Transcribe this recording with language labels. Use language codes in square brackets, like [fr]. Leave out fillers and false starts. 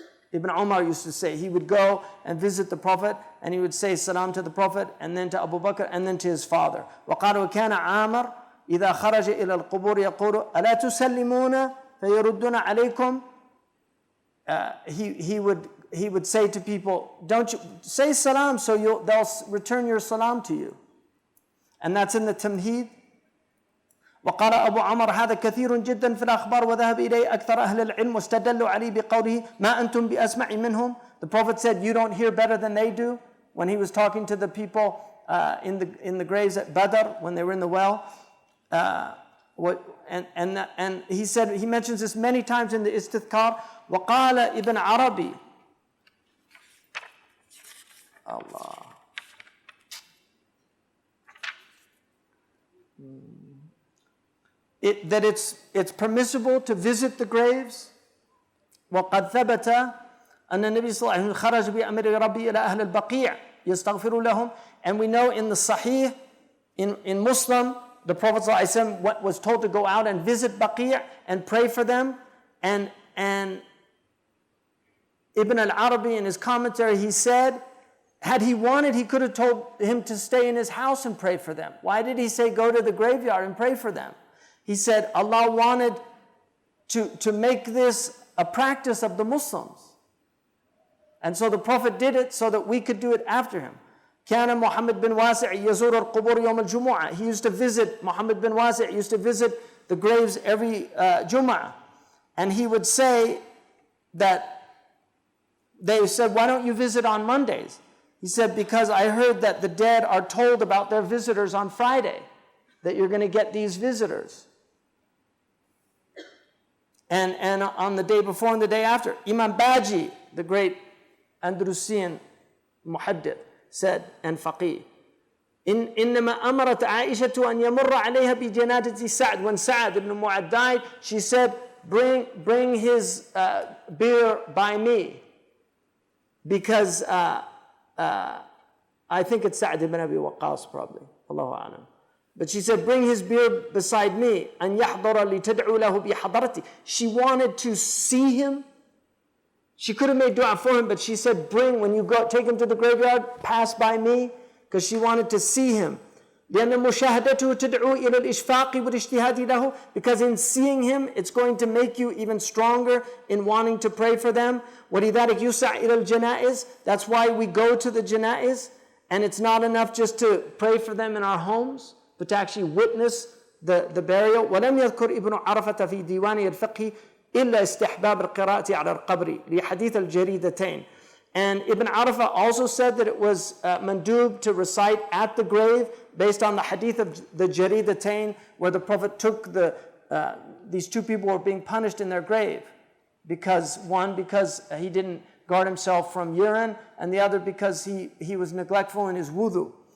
[en] Ibn Umar used to say, he would go and visit the Prophet, and he would say salam to the Prophet, and then to Abu Bakr, and then to his father. [ar] وَقَالُوا كَانَ عَامَرْ إِذَا خَرَجَ إِلَى الْقُبُورِ يَقُولُ أَلَا تُسَلِّمُونَ فَيَرُدُّونَ عَلَيْكُمْ. [en] He would say to people, don't you say salam, so they'll return your salam to you. And that's in the Tamheed. [ar] وقال أبو عمر هذا كثير جدا في الأخبار وذهب إليه أكثر أهل العلم واستدلوا عليه بقوله ما أنتم بأسمع منهم. [en] The Prophet said, you don't hear better than they do, when he was talking to the people in the graves at Badr, when they were in the well. And he said, he mentions this many times in the Istithkar. [ar] وقال ابن عربي, [en] Allah, that it's permissible to visit the graves. [ar] وقد ثبت أن النبي صلى الله عليه وسلم خرج بأمر ربي إلى أهل البقيع يستغفر لهم. [en] And we know in the Sahih, in Muslim, the Prophet [ar] صلى الله عليه وسلم [en] was told to go out and visit Baqi' and pray for them. And Ibn al-Arabi in his commentary, he said, had he wanted, he could have told him to stay in his house and pray for them. Why did he say go to the graveyard and pray for them? He said Allah wanted to make this a practice of the Muslims. And so the Prophet did it so that we could do it after him. [ar] كان محمد بن واسع يزور القبور يوم الجمعة. [en] He used to visit, Muhammad bin Wasi' used to visit the graves every Jum'ah. And he would say that, they said, why don't you visit on Mondays? He said, because I heard that the dead are told about their visitors on Friday, that you're going to get these visitors. And on the day before and the day after, Imam Baji, the great Andalusian muhaddith, said, and faqih, [ar] إنما أمرت عائشة أن يمر عليها بجنازة سعد. [en] When Sa'd ibn Mu'adh died, she said, bring his bier by me. Because I think it's Sa'd ibn Abi Waqqas probably, Allahu a'lam. But she said, bring his bier beside me. [ar] أن يحضر لتدعو له بحضرتي. [en] She wanted to see him. She could have made dua for him, but she said, when you go, take him to the graveyard, pass by me, because she wanted to see him. [ar] لأن مشاهدته تدعو إلى الإشفاق والاجتهاد له. [en] Because in seeing him, it's going to make you even stronger in wanting to pray for them. [ar] ولذلك يسع إلى الجنائز. [en] That's why we go to the janaiz, and it's not enough just to pray for them in our homes, but to actually witness the burial. [ar] ولم يذكر ابن عرفة في ديوانه الفقهي إلا استحباب القراءة على القبر لحديث الجريدتين. [en] And Ibn Arafah also said that it was mandub to recite at the grave based on the hadith of the Jaridatain, where the Prophet took these two people were being punished in their grave. Because he didn't guard himself from urine, and the other because he was neglectful in his wudu.